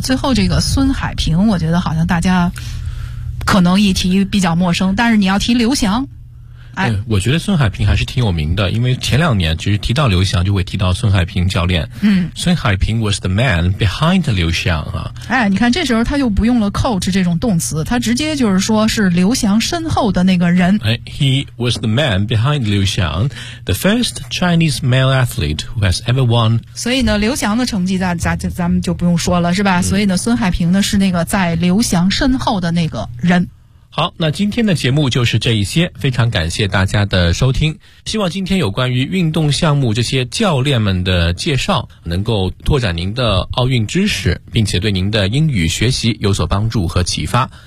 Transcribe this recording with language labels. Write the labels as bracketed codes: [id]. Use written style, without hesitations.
[zh] 最后这个孙海平，我觉得好像大家可能一提比较陌生，但是你要提刘翔，哎，我觉得孙海平还是挺有名的，因为前两年其实提到刘翔就会提到孙海平教练。嗯， [en] 孙海平 was the man behind 刘翔啊。 [zh] 哎，你看这时候他就不用了 coach 这种动词，他直接就是说是刘翔身后的那个人。 [en] 哎， He was the man behind 刘翔， the first Chinese male athlete who has ever won。 [zh] 所以呢刘翔的成绩咱们就不用说了是吧。所以呢孙海平呢是那个在刘翔身后的那个人。好，那今天的节目就是这一些，非常感谢大家的收听，希望今天有关于运动项目这些教练们的介绍能够拓展您的奥运知识，并且对您的英语学习有所帮助和启发。